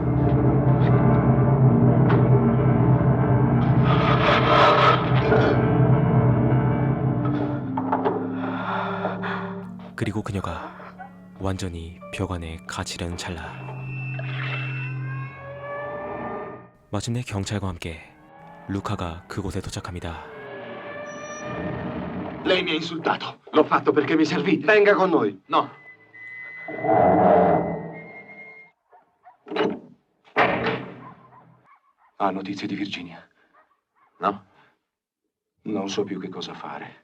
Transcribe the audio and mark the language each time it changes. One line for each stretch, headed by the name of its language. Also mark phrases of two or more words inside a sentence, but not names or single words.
Korean: 그리고 그녀가 완전히 벽 안에 갇히려는 찰나 마침내 경찰과 함께 루카가 그곳에 도착합니다.
Italian: Lei mi ha insultato. L'ho fatto perché mi servite. Venga con noi. No. Ha notizie di Virginia? No? Non so più che cosa fare.